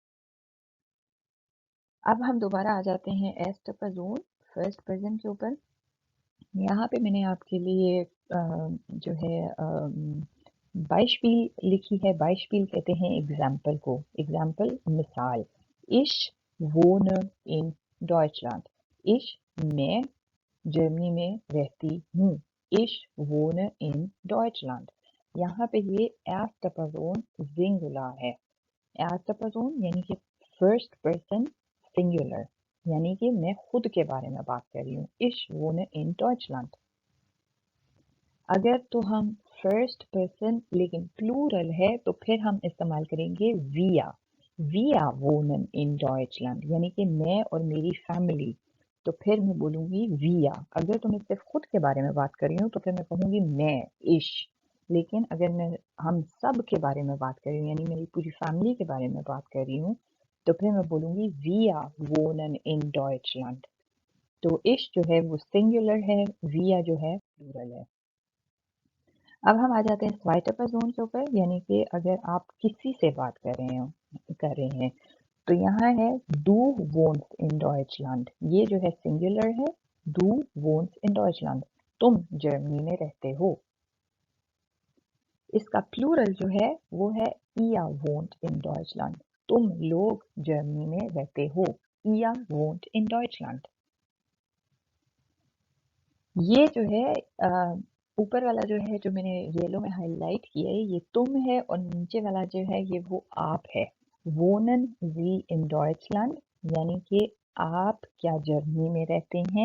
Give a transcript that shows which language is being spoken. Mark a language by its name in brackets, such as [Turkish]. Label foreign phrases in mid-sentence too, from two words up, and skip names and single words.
[Urdu] اب ہم دوبارہ آ جاتے ہیں [German] erste Person [English] first person [Urdu] کے اوپر. یہاں پہ میں نے آپ کے لیے جو ہے بائشپیل لکھی ہے. بائشپیل کہتے ہیں ایگزامپل کو، ایگزامپل مثال. [German] ich wohne in Deutschland. [Urdu] ich میں جرمنی میں رہتی ہوں. [German] ich wohne in Deutschland. [Urdu] یہاں پہ یہ [German] erste Person Singular [Urdu] ہے. [German] erste Person [Urdu] یعنی کہ [English] first person singular, [Urdu] یعنی کہ میں خود کے بارے میں بات کر رہی ہوں. [German] ich wohne in Deutschland. [Urdu] اگر تو ہم [English] first person [Urdu] لیکن پلورل ہے تو پھر ہم استعمال کریں گے ویا. [German] wir wohnen in Deutschland, [Urdu] یعنی کہ میں اور میری فیملی، تو پھر میں بولوں گی ویا. اگر تو میں صرف خود کے بارے میں بات کر رہی ہوں تو پھر میں کہوں گی میں، ich. لیکن اگر میں ہم سب کے بارے میں بات کر رہی ہوں، یعنی میری پوری فیملی کے بارے میں بات کر رہی ہوں، تو پھر میں بولوں گی [German] wir wohnen in Deutschland. [Urdu] تو ich جو ہے وہ سنگولر ہے، ویا جو ہے پلورل ہے. اب ہم آ جاتے ہیں [German] zweite Person [Urdu] کے اوپر، یعنی کہ اگر آپ کسی سے بات کر رہے ہیں تو یہاں ہے [German] du wohnst in Deutschland. [Urdu] یہ جو ہے سنگولر ہے، [German] du wohnst in Deutschland، [Urdu] تم جرمنی میں رہتے ہو. اس کا پلورل جو ہے وہ ہے [German] ihr wohnt in Deutschland. [Urdu] تم لوگ جرمنی میں رہتے ہو. [German] ihr wohnt in Deutschland. [Urdu] یہ جو ہے اوپر والا جو ہے جو میں نے یلو میں ہائی لائٹ کیا ہے یہ تم ہے، اور نیچے والا جو ہے یہ وہ آپ ہے. [German] wohnen Sie in Deutschland، [Urdu] یعنی کہ آپ کیا جرمنی میں رہتے ہیں.